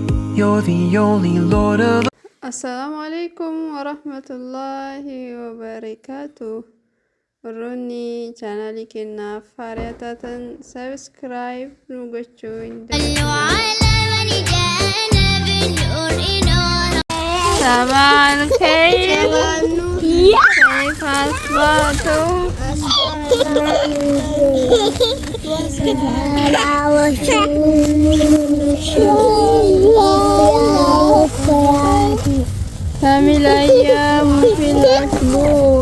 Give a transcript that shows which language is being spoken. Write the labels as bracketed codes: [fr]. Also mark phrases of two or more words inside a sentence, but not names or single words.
[en] You're the only Lord of [ar] السلام عليكم ورحمة الله وبركاته. [om] Warroonni chaanalii keenyaaf haaraa taatan subscribe nu gochuun [ar] صباح الخير كيف أصبحتم؟ كم الأيام في الأسبوع؟